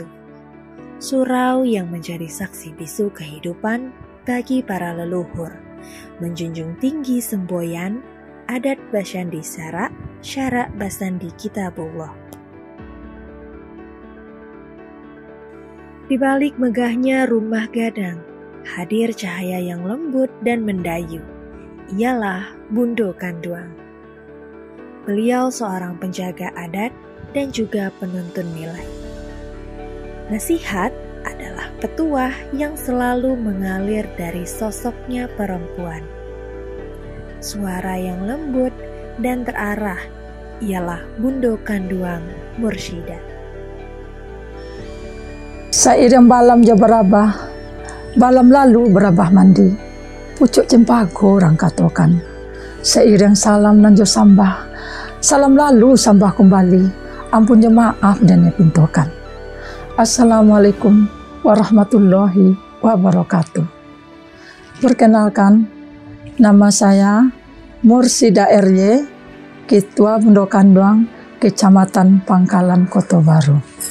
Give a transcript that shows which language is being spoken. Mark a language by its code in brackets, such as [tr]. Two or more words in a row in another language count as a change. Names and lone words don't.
[id] Surau yang menjadi saksi bisu kehidupan bagi para leluhur, menjunjung tinggi semboyan, [min] adat Basyandi Syarak, Syarak Basandi Kitabullah. [id] Di balik megahnya rumah gadang, hadir cahaya yang lembut dan mendayu. Ialah Bundo Kanduang. Beliau seorang penjaga adat dan juga penuntun nilai. Nasihat adalah petuah yang selalu mengalir dari sosoknya perempuan. suara yang lembut dan terarah ialah Bundo Kanduang Mursyida. [min] Seiring balam je berabah, balam lalu berabah mandi, pucuk cempaka orang katakan. Seiring salam dan jo sambah, salam lalu sambah kembali, ampun je maaf dan pintokan. [ar] السلام عليكم ورحمة الله وبركاته. [id] Perkenalkan, nama saya Mursyida RY, Ketua Bundo Kanduang, Kecamatan Pangkalan Kota Baru.